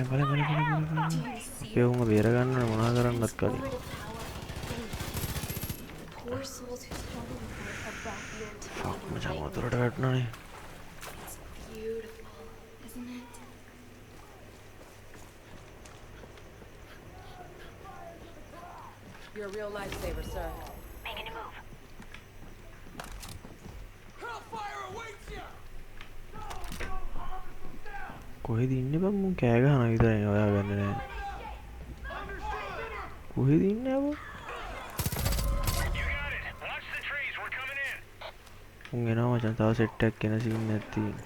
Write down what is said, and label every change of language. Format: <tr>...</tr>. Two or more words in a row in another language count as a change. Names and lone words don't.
<si>අපේ උන්ව බේර ගන්න මොනා කරන්නත් කලින්. fuck මචං වතුරට වැටුණානේ.</si> <en>You're a real lifesaver, sir. Making a move. Hellfire awaits you!</en> <si>කොහෙද ඉන්නේ බං මුන් කෑ ගහන විතරයි හොයාගන්නේ නැහැ. කොහෙද ඉන්නේ අපෝ? මුන් එනවා මචං තව සෙට් එකක් එන සීන් නැති.</si>